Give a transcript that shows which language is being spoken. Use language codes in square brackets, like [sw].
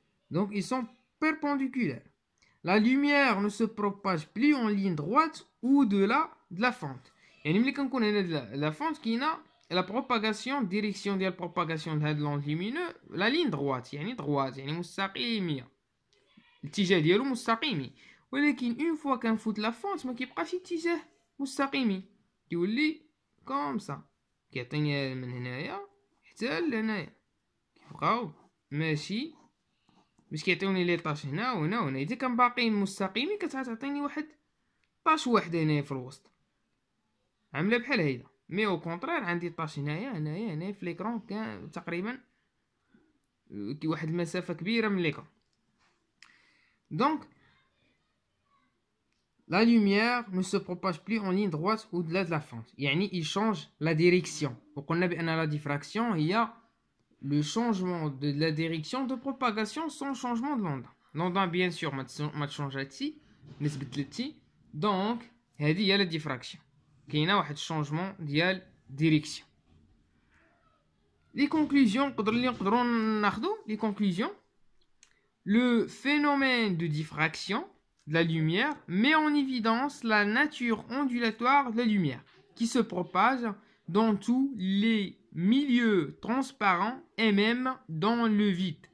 [fr] Donc ils sont perpendiculaires. La lumière ne se propage plus en ligne droite au-delà de la fente. Et nous quand on a la fente qui a la propagation, direction de la propagation de l'onde lumineuse, la ligne droite, يعني droite, يعني [ar] مستقيمية. الاتجاه ديالو مستقيمي. ولكن [fr] une fois [ar] كنفوت [fr] la fente [ar] ما كيبقاش اتجاه مستقيمي كيولي كوم سا كيعطيني من هنايا حتى لهنايا كيبقاو ماشي باش كيعطيوني لي طاش هنا وهنا وهنا. اذا كان باقيين مستقيمين كتعطيني واحد طاش واحد هنايا في الوسط عامله بحال هيدا. مي او كونطرير عندي طاش هنايا في ليكرون كان تقريبا واحد المسافه كبيره من ليكرون. [fr] دونك la lumière ne se propage plus en ligne droite au-delà de la fente. يعني il change la direction. [ar] وقلنا بأن [fr] la diffraction هي le changement de la direction de propagation sans changement de l'onde. L'onde bien sûr [ar] ما تشونجاتش ما تبدلتش. [fr] donc [ar] هذه هي [fr] la diffraction. [ar] كاينه واحد changement ديال direction. [fr] les conclusions [ar] نقدروا ناخذوا [fr] les conclusions. Le phénomène de diffraction de la lumière met en évidence la nature ondulatoire de la lumière qui se propage dans tous les milieux transparents et même dans le vide.